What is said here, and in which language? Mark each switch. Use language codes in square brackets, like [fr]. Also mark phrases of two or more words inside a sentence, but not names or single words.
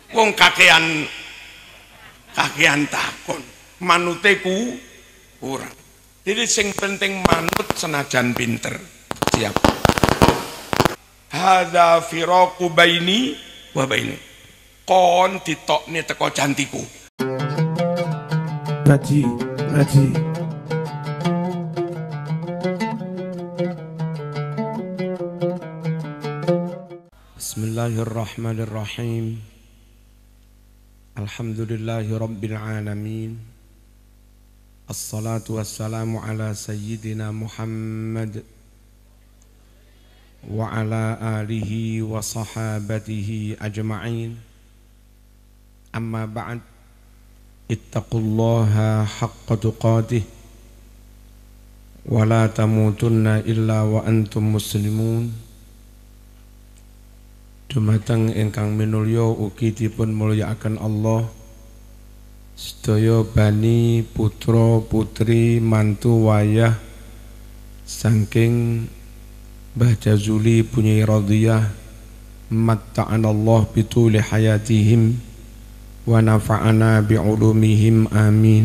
[jv] wong kakean takon manute kurang. Jadi sing penting manut senajan pinter. Siap. [ar] هذا فراق بيني وبيني. [jv] Kon ditokne teko jantiku. Ngaji. [ar] بسم الله الرحمن الرحيم. الحمد لله رب العالمين. الصلاة والسلام على سيدنا محمد وعلى آله وصحابته أجمعين. أما بعد. اتقوا الله حق تقاته ولا تموتن إلا وأنتم مسلمون. [jv] Dumateng ingkang minulya ugi dipun mulyakaken Allah. Sedaya bani putra putri mantu wayah saking Mbah Jazuli Bunyai Radhiyah [ar] متعنا الله بطول حياتهم ونفعنا بعلومهم آمين.